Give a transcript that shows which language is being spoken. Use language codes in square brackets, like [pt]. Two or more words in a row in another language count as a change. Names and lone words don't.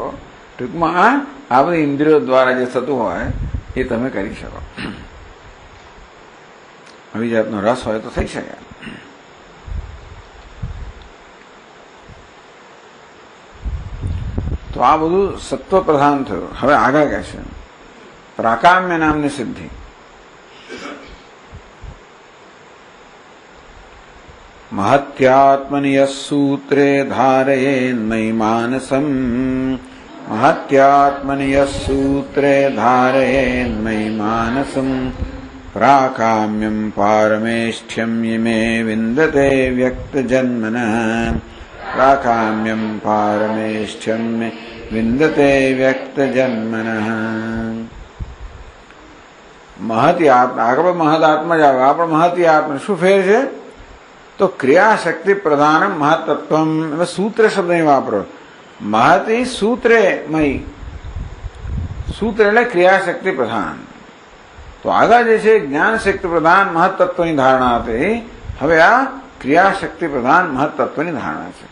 [gu] ટૂંકમાં આ બધી ઇન્દ્રિયો દ્વારા જે થતું હોય એ તમે કરી શકો. આવી જાતનો રસ હોય તો થઈ શકે. તો આ બધું સત્વ પ્રધાન થયું. હવે આગળ કહે છે પ્રાકામ્ય નામની સિદ્ધિ. [sa] महत्यात्मनि यस्सूत्रे धारयेन्मयि मानसम् महत्यात्मनि यस्सूत्रे धारयेन्मयि मानसम् प्राकाम्यम् पारमेष्ठ्यम् इमे विन्दते व्यक्तजन्मनः प्राकाम्यम् पारमेष्ठ्यम् विन्दते व्यक्तजन्मनः. महती आत्मा [gu] આગળ મહદાત્મા જ આવે. આપણે મહતી આત્મા શું ફેર છે તો ક્રિયાશક્તિ પ્રધાન મહતત્વમ. સૂત્ર શબ્દ અહીં વાપરો. મહતી સૂત્રેમય, સૂત્ર એટલે ક્રિયાશક્તિ પ્રધાન. તો આગળ જે છે જ્ઞાન શક્તિ પ્રધાન મહતત્વની ધારણા હતી, હવે આ ક્રિયાશક્તિ પ્રધાન મહતત્વની ધારણા છે.